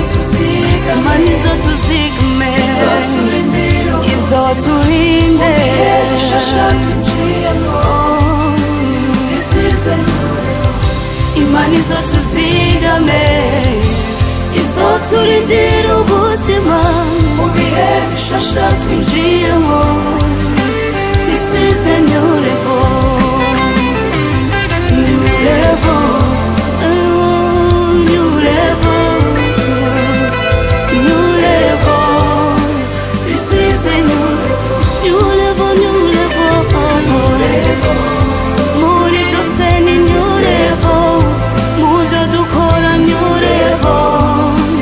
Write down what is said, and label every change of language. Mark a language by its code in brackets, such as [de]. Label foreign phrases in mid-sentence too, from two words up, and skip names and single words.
[rn] izotuzigame izoturinde Imana izotuzigame izoturindira ubuzima mu bihe bishasha twinjiyemo [en] This is a new level New level Oh, new level New level This is a new level New level, new level New level [rn] Muri byose ni [en] new level [rn] Muvyo dukora [en] new level